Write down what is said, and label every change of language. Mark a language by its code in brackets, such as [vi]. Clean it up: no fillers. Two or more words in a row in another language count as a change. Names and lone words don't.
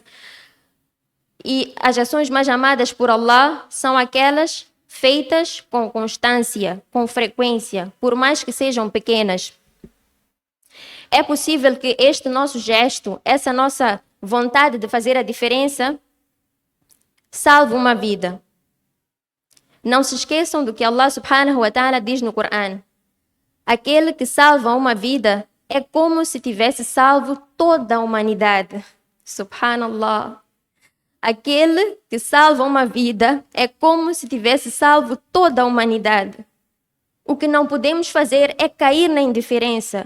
[pt] E as ações mais amadas por Allah são aquelas feitas com constância, com frequência, por mais que sejam pequenas. É possível que este nosso gesto, essa nossa vontade de fazer a diferença, salve uma vida. Não se esqueçam do que Allah [ar] سبحانه وتعالى [pt] diz no Corão: aquele que salva uma vida é como se tivesse salvo toda a humanidade. Subhanallah. Aquele que salva uma vida é como se tivesse salvo toda a humanidade. O que não podemos fazer é cair na indiferença.